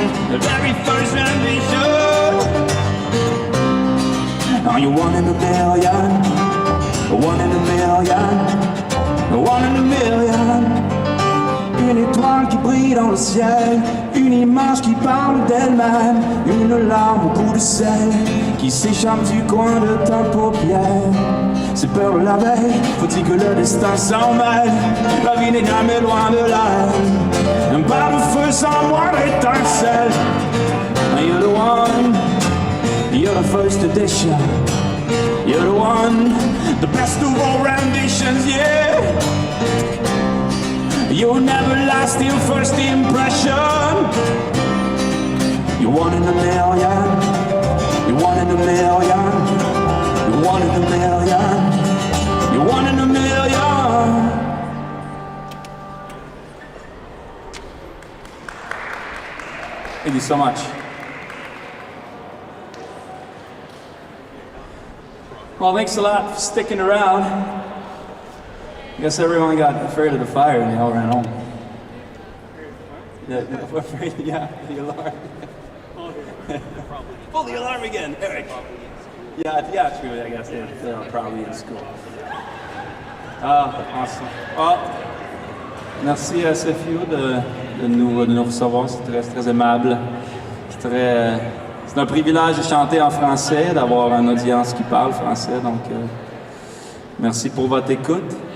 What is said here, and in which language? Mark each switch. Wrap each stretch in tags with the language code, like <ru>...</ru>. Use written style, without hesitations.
<en>The very first rendition. Now you're one in a million, one in a million, one in a million.</en> <fr>Une étoile qui brille dans le ciel, une image qui parle d'elle-même, une larme au bout de sel qui s'échappe du coin de ta paupière. C'est peur de la veille, faut-il que le destin s'en mêle? La vie n'est jamais loin de là. Un pas de feu sans moindre étincelle.</fr> <en>You're the one, you're the first edition. You're the one, the best of all renditions, yeah. You'll never last in first impression. You're one in a million. You're one in a million. You're one in a million. You're one in a million. Thank you so much. Well, thanks a lot for sticking around. I guess everyone got afraid of the fire and they all ran home. Yeah, afraid, yeah, the alarm. Pull the alarm again, Eric. Yeah, true, I guess they're probably in school. Awesome. Well,</en> <fr>merci à SFU de de nous recevoir. C'est très aimable. C'est un privilège de chanter en français, d'avoir une audience qui parle français. Donc, merci pour votre écoute.</fr>